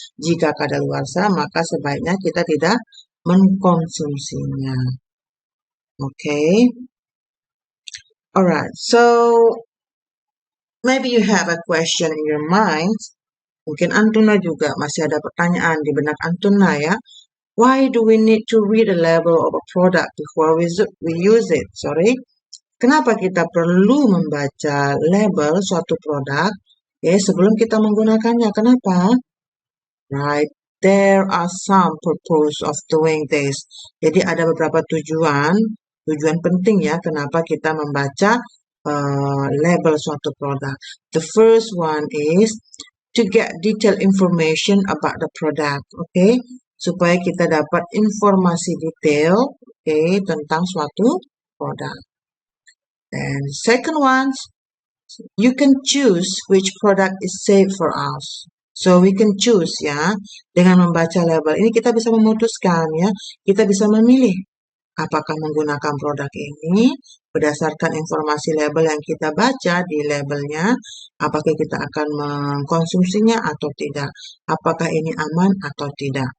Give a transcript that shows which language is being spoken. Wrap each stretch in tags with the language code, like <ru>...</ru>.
<id>Jika kadaluarsa, maka sebaiknya kita tidak mengkonsumsinya.</id> <en>Alright, so maybe you have a question in your mind.</en> <id>Mungkin Antuna juga masih ada pertanyaan di benak Antuna ya.</id> <en>Why do we need to read the label of a product before we use it?</en> <id>Kenapa kita perlu membaca label suatu produk sebelum kita menggunakannya? Kenapa?</id> <en>Right, there are some purpose of doing this.</en> <id>Jadi ada beberapa tujuan penting ya kenapa kita membaca label suatu produk.</id> <en>The first one is to get detailed information about the product.</en> <id>Supaya kita dapat informasi detail tentang suatu produk.</id> <en>And second one, you can choose which product is safe for us. So we can choose</en> <id>ya, dengan membaca label ini kita bisa memutuskan ya, kita bisa memilih apakah menggunakan produk ini berdasarkan informasi label yang kita baca di labelnya, apakah kita akan mengkonsumsinya atau tidak, apakah ini aman atau tidak.</id>